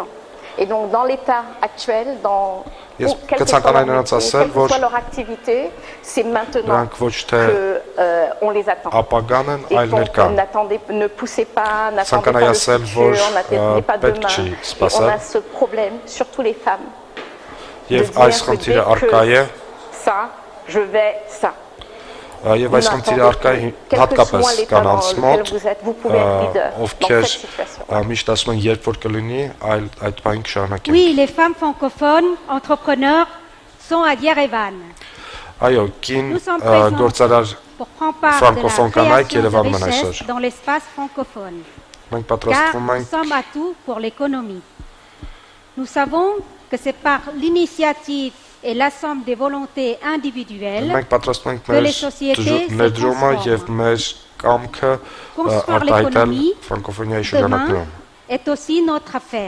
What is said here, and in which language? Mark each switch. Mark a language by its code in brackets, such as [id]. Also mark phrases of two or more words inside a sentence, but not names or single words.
[fr] Et donc dans l'état actuel, quelle que soit leur activité, c'est maintenant qu'on les attend. Et donc ne poussez pas, n'attendez pas le futur, n'attendez pas demain. Et on a ce problème, surtout les femmes. [hy] Եվ այս խնդիրը արկա է եւ այս խնդիրը արկա է հատկապես կանանց մոտ, ովքեր միշտ ասում են երբ որ կլինի, այդ բանը կշարունակենք։ [fr] Oui, les femmes francophones entrepreneurs sont à Yerevan. [hy] Այո, կին գործարար ֆրանկոֆոն կանայք Երևանում են այսօր։ [fr] Dans l'espace francophone. [hy] Մենք պատրաստվում ենք [fr] Nous sommes à tout pour l'économie. Nous savons que c'est par l'initiative et la somme des volontés individuelles que les sociétés se transforment. Construire l'économie demain est aussi notre affaire.